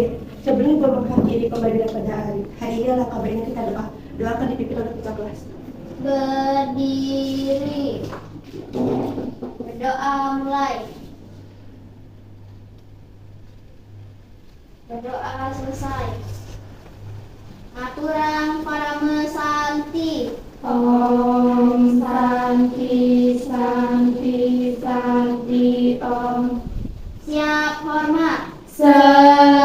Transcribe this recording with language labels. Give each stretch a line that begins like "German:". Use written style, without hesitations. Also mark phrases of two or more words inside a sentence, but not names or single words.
Indonesian: Sebelum mengakhiri pembelajaran pada hari ini, adalah kabarnya kita doa. Doakan dipimpin oleh ketua kelas. Berdiri. Berdoa mulai. Berdoa selesai.
Balinese: Aturang Parame Santi.
Sanskrit: Om Santi Santi Santi Om.
Indonesian: Siap hormat. Siap